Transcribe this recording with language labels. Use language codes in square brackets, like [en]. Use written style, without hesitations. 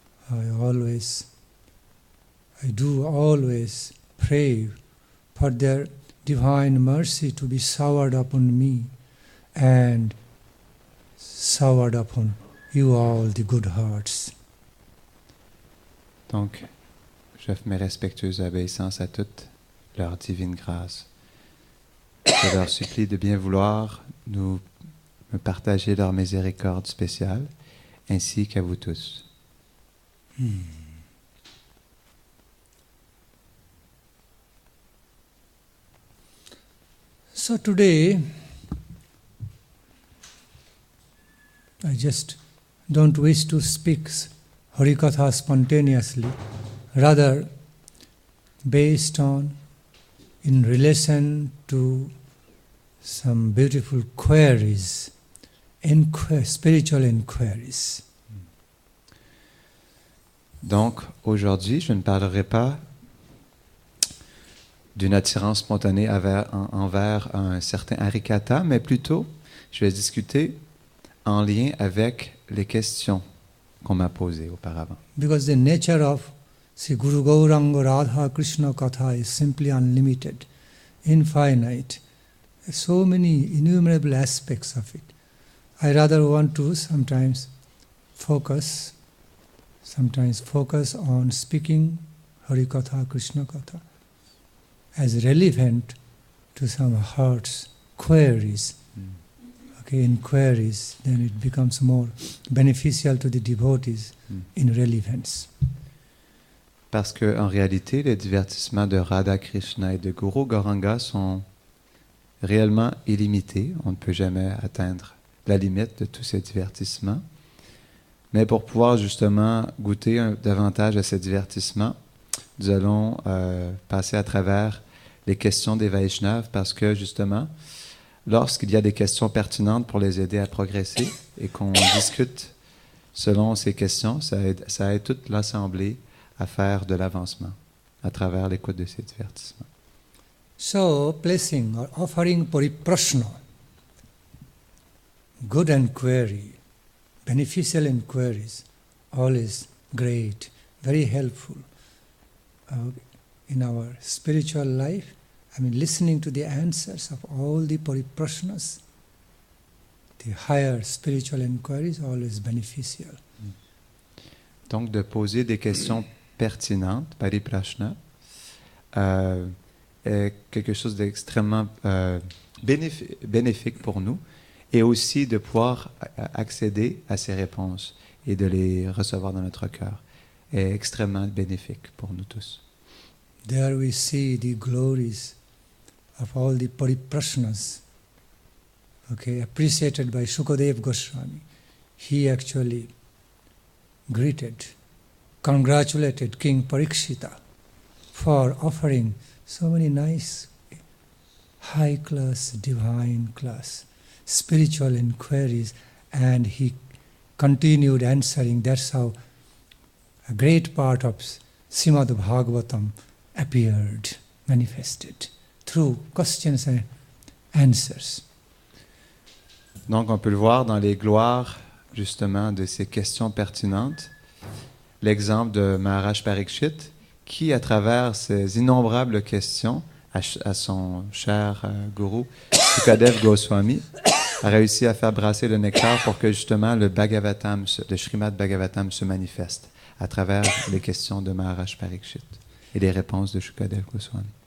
[en] I do always pray for their divine mercy to be showered upon me and showered upon you all, the good hearts. [fr] Donc, j'offre mes respectueuses obéissances à toute leur divine grâce. Je leur supplie de bien vouloir me partager leur miséricorde spéciale, ainsi qu'à vous tous. [en] So today, I just don't wish to speak Harikatha spontaneously, rather based on, in relation to some beautiful queries, spiritual inquiries. [fr] Donc, aujourd'hui, je ne parlerai pas d'une attirance spontanée envers un certain Harikatha, mais plutôt, je vais discuter en lien avec les questions qu'on m'a posées auparavant. [en] Because the nature of Sri Guru Gauranga Radha Krishna Katha is simply unlimited, infinite. So many innumerable aspects of it. I rather want to sometimes focus on speaking Harikatha, Krishna Katha as relevant to some heart's queries. Inquiries, then it becomes more beneficial to the devotees in relevance. [fr] Parce qu'en réalité, les divertissements de Radha Krishna et de Guru Gauranga sont réellement illimités. On ne peut jamais atteindre la limite de tous ces divertissements. Mais pour pouvoir justement goûter davantage à ces divertissements, nous allons passer à travers les questions des Vaishnavas parce que justement, lorsqu'il y a des questions pertinentes pour les aider à progresser et qu'on discute selon ces questions, ça aide toute l'assemblée à faire de l'avancement à travers l'écoute de ces divertissements. [en] So, placing or offering pariprashna, good inquiry, beneficial inquiries, all is great, very helpful in our spiritual life. I mean, listening to the answers of all the pariprashnas, the higher spiritual inquiries, always beneficial. [fr] Donc, de poser des questions pertinentes, pariprashna, est quelque chose d'extrêmement bénéfique pour nous, et aussi de pouvoir accéder à ces réponses et de les recevoir dans notre cœur est extrêmement bénéfique pour nous tous. [en] There we see the glories of all the pariprashnas, appreciated by Shukadev Goswami. He actually congratulated King Parikshita for offering so many nice, high-class, divine-class, spiritual inquiries, and he continued answering. That's how a great part of Srimad Bhagavatam appeared, manifested, through questions and answers. [fr] Donc, on peut le voir dans les gloires, justement, de ces questions pertinentes. L'exemple de Maharaj Parikshit, qui, à travers ces innombrables questions à son cher gourou, Shukadev Goswami, a réussi à faire brasser le nectar pour que, justement, le Srimad Bhagavatam se manifeste à travers les questions de Maharaj Parikshit et les réponses de Shukadev Goswami.